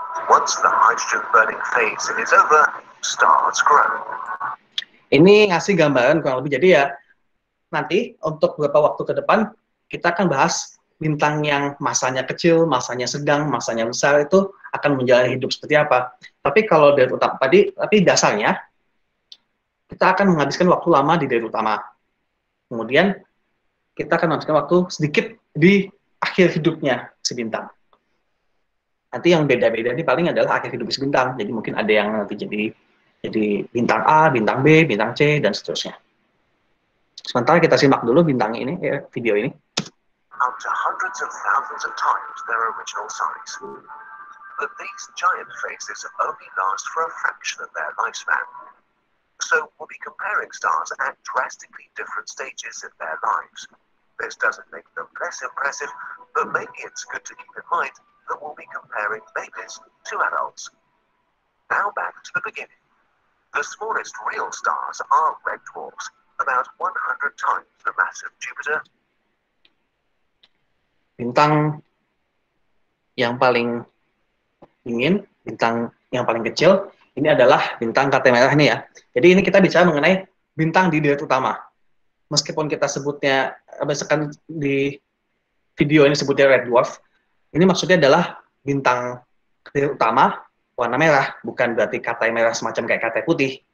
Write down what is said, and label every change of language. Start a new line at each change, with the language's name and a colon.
English: Once the hydrogen burning phase is over, stars grow.
Indonesian: Ini ngasih gambaran kurang lebih. Jadi ya, nanti untuk beberapa waktu ke depan kita akan bahas bintang yang masanya kecil, masanya sedang, masanya besar itu akan menjalani hidup seperti apa. Tapi kalau dari utama tadi, tapi dasarnya kita akan menghabiskan waktu lama di dari utama. Kemudian kita akan menghabiskan waktu sedikit di akhir hidupnya si bintang. Nanti yang beda-beda ini paling adalah akhir hidup si bintang. Jadi mungkin ada yang nanti jadi bintang A, bintang B, bintang C, dan seterusnya. Sementara kita simak dulu bintang ini, video ini.
English: Up to hundreds of thousands of times their original size. But these giant phases only last for a fraction of their lifespan. So we'll be comparing stars at drastically different stages in their lives. This doesn't make them less impressive, but maybe it's good to keep in mind that we'll be comparing babies to adults. Now back to the beginning. The smallest real stars are red dwarfs, about 100 times the mass of Jupiter.
Indonesian: Bintang yang paling dingin, bintang yang paling kecil, ini adalah bintang kaca merah ini ya. Jadi ini kita bicara mengenai bintang di deret utama. meskipun kita sebutnya, misalkan di video ini sebutnya red dwarf, ini maksudnya adalah bintang kecil utama warna merah, bukan berarti katai merah semacam kayak katai putih.